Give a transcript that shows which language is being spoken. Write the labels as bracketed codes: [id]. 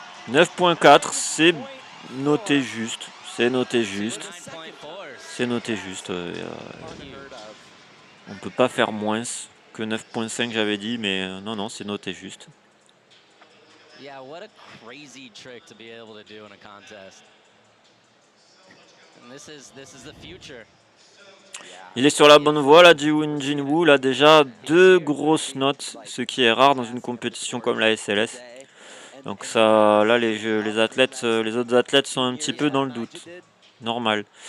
[fr] 9.4, c'est noté juste. C'est noté juste. C'est noté juste. On peut pas faire moins que 9.5 j'avais dit, mais non, c'est noté juste. [en] Yeah, what a crazy trick to be able to do in a contest. And this is the future. [fr] Il est sur la bonne voie là, Jinwoo, là déjà 2 grosses notes, ce qui est rare dans une compétition comme la SLS. Donc ça, là les athlètes, les autres athlètes sont un petit peu dans le doute. Normal.